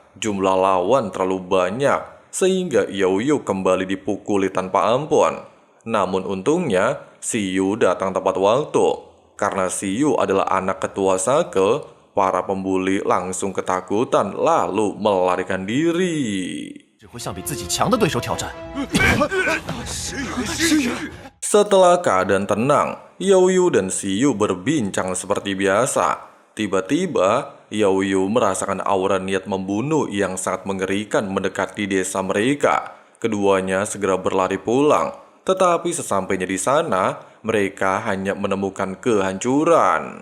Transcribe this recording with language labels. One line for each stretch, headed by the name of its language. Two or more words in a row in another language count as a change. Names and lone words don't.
Indonesian: Jumlah lawan terlalu banyak, sehingga Yoyo kembali dipukuli tanpa ampun. Namun untungnya, Siyu datang tepat waktu. Karena Siyu adalah anak ketua Sake, para pembuli langsung ketakutan lalu melarikan diri.
Chinese: 只会向比自己强的对手挑战。
Indonesian: Setelah keadaan tenang, Youyu dan Siyu berbincang seperti biasa. Tiba-tiba, Youyu merasakan aura niat membunuh yang sangat mengerikan mendekati desa mereka. Keduanya segera berlari pulang, tetapi sesampainya di sana, mereka hanya menemukan kehancuran.